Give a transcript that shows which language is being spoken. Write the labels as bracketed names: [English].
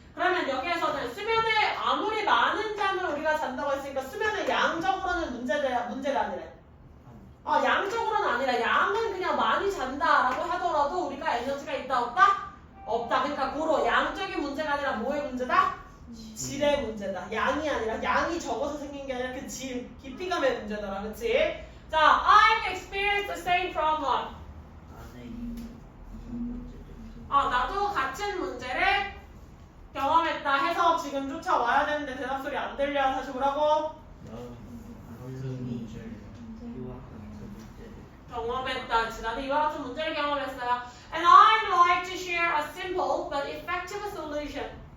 [Korean] 그러면 여기에서는 수면에 아무리 많은 잠을 우리가 잔다고 했으니까 수면은 양적으로는 문제가 아니래. 양적으로는 아니라 양은 그냥 많이 잔다라고 하더라도 우리가 에너지가 있다 없다? 없다. 그러니까 고로 양적인 문제가 아니라 뭐의 문제다? 질의 문제다. 양이 아니라 양이 적어서 생긴 게 아니라 그 질, 깊이감의 문제더라. 그치? [English] 자, I've experienced the same problem. [Korean] 안에 이 문제들. 나도 같은 문제를 경험했다 해서 지금 쫓아와야 되는데 대답 소리 안 들려. 다시 뭐라고? 나는 무슨 문제를 이와 같은 문제를. 경험했다. 나도 이와 같은 문제를 경험했어요. [English] And I'd like to share a simple but effective solution.